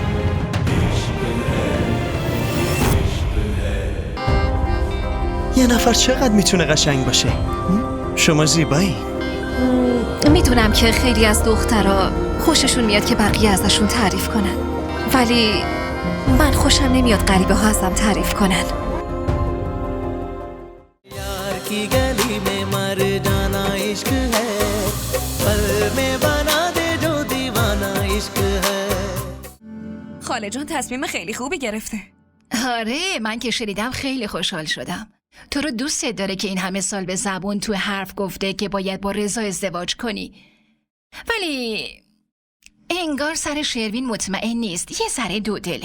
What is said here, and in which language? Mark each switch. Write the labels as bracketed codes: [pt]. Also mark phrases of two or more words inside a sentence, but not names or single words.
[fa] یه نفر چقدر میتونه قشنگ باشه؟ شما زیبایی. میدونم که خیلی از دخترها خوششون میاد که بقیه ازشون تعریف کنن، ولی من خوشم نمیاد غریبه ها ازم تعریف کنن. [ur] یار کی گلی میں مر جانا عشق ہے پل میں بنا دے جو دیوانا عشق ہے. [fa] خاله جان تصمیم خیلی خوبی گرفته. آره، من که شنیدم خیلی خوشحال شدم. تو رو دوستت داره که این همه سال به زبون تو حرف گفته که باید با رضا ازدواج کنی، ولی انگار سر شروین مطمئن نیست، یه ذره دودله.